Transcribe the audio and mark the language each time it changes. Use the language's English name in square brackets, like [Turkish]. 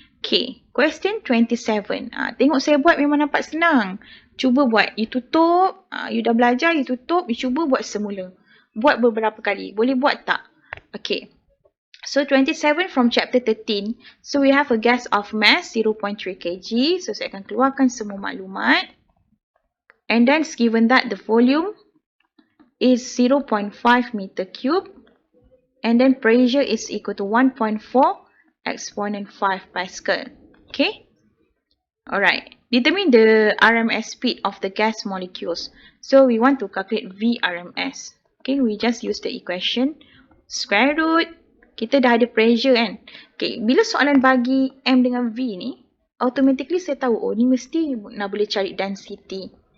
[Malay] Okay, [English] question 27. [Malay] Tengok saya buat memang nampak senang. Cuba buat. You tutup. You dah belajar, you tutup. You cuba buat semula. Buat beberapa kali. Boleh buat tak? Okay. [English] So 27 from chapter 13. So we have a gas of mass 0.3 kg. [Malay] So saya akan keluarkan semua maklumat. [English] And then given that the volume is 0.5 meter cube. And then pressure is equal to 1.4 exponent 5 Pascal. Okay. Alright. Determine the RMS speed of the gas molecules. So we want to calculate VRMS. Okay, we just use the equation. Square root. [Malay] Kita dah ada pressure kan. Okay, bila soalan bagi M dengan V ni, automatically saya tahu, oh ni mesti nak boleh cari density.